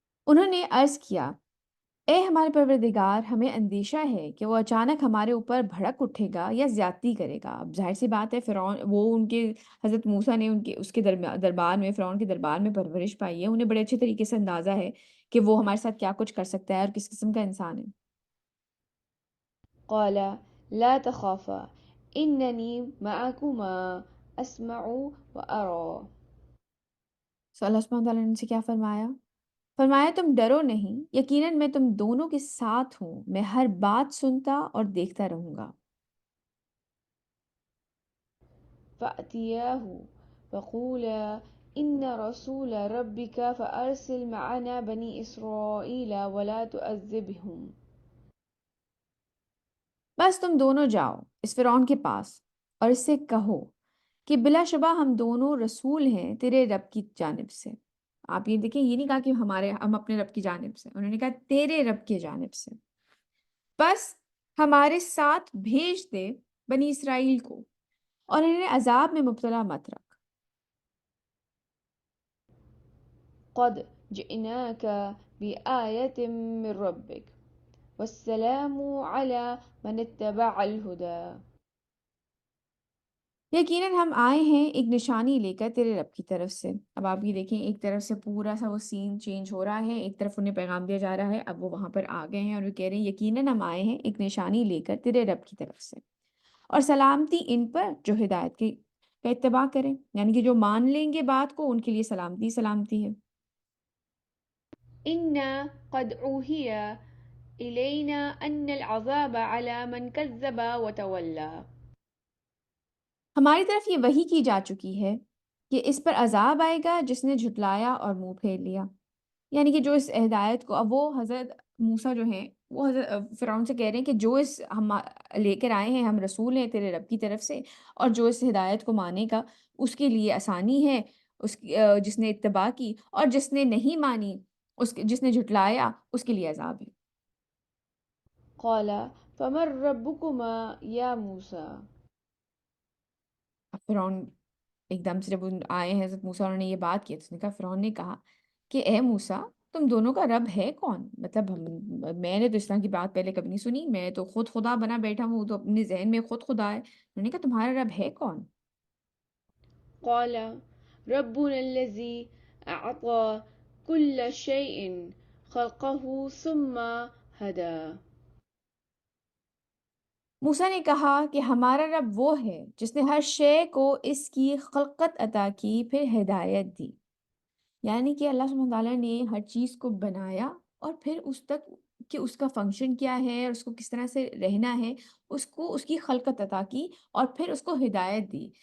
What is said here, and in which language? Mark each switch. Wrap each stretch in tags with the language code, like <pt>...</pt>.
<ur>انہوں نے عرض کیا, اے ہمارے پروردگار, ہمیں اندیشہ ہے کہ وہ اچانک ہمارے اوپر بھڑک اٹھے گا یا زیادتی کرے گا. اب ظاہر سی بات ہے, فرعون وہ ان کے حضرت موسیٰ نے اس کے دربار میں, فرعون کے دربار میں پرورش پائی ہے, انہیں بڑے اچھے طریقے سے اندازہ ہے کہ وہ ہمارے ساتھ کیا کچھ کر سکتا ہے اور کس قسم کا انسان ہے.</ur> <ar>قال لا تخافا إنني معكما أسمع وأرى.</ar> <ur>سو اللہ سبحانہ تعالیٰ نے ان سے کیا فرمایا؟ فرمایا تم ڈرو نہیں, یقیناً میں تم دونوں کے ساتھ ہوں, میں ہر بات سنتا اور دیکھتا رہوں گا.</ur> <ar>فأتياه فقولا إن رسول ربك فأرسل معنا بني إسرائيل ولا تؤذبهم.</ar> <ur>بس تم دونوں جاؤ اس فرعون کے پاس اور اس سے کہو کہ بلا شبہ ہم دونوں رسول ہیں تیرے رب کی جانب سے. آپ یہ دیکھیں, یہ نہیں کہا کہ ہم اپنے رب کی جانب سے, انہوں نے کہا تیرے رب کی جانب سے. بس ہمارے ساتھ بھیج دے بنی اسرائیل کو اور انہیں عذاب میں مبتلا مت رکھ.</ur> <ar>قد جئناك بآية من ربك والسلام على من اتبع الهدى.</ar> <ur>یقیناً ہم آئے ہیں ایک نشانی لے کر تیرے رب کی طرف سے. اب آپ یہ دیکھیں, ایک طرف سے پورا سا وہ سین چینج ہو رہا ہے, ایک طرف انہیں پیغام دیا جا رہا ہے, اب وہ وہاں پر آ گئے ہیں اور وہ کہہ رہے ہیں یقیناً ہم آئے ہیں ایک نشانی لے کر تیرے رب کی طرف سے, اور سلامتی ان پر جو ہدایت کا اتباع کریں, یعنی کہ جو مان لیں گے بات کو ان کے لیے سلامتی ہے.</ur> <ar>إنا قد أوحي إلينا أن العذاب على من كذب وتولى.</ar> <ur>ہماری طرف یہ وحی کی جا چکی ہے کہ اس پر عذاب آئے گا جس نے جھٹلایا اور منہ پھیر لیا. یعنی کہ جو اس ہدایت کو, اب وہ حضرت موسیٰ جو ہیں وہ حضرت فرعون سے کہہ رہے ہیں کہ جو اس ہم لے کر آئے ہیں, ہم رسول ہیں تیرے رب کی طرف سے, اور جو اس ہدایت کو مانے گا اس کے لیے آسانی ہے, جس نے اتباع کی, اور جس نے نہیں مانی, جس نے جھٹلایا, اس کے لیے عذاب ہے.</ur> <ar>قال فمن ربكما يا موسى.</ar> <ur>اب فرعون ایک دم سے جب ان آئے ہیں حضرت موسیٰ، انہوں نے یہ بات کی تو اس نے کہا، فرعون نے کہا کہ اے موسیٰ، تم دونوں کا رب ہے کون؟ مطلب میں نے تو اس طرح کی بات پہلے کبھی نہیں سنی، میں تو خود خدا بنا بیٹھا ہوں، تو اپنے ذہن میں خود خدا ہے. انہوں نے کہا تمہارا رب ہے کون؟</ur> <ar>قال ربنا الذي أعطى كل شيء خلقه ثم هدى.</ar> <ur>موسیٰ نے کہا کہ ہمارا رب وہ ہے جس نے ہر شے کو اس کی خلقت عطا کی، پھر ہدایت دی. یعنی کہ اللہ سبحانہ تعالیٰ نے ہر چیز کو بنایا اور پھر اس تک کہ اس کا فنکشن کیا ہے اور اس کو کس طرح سے رہنا ہے، اس کو اس کی خلقت عطا کی اور پھر اس کو ہدایت دی.</ur>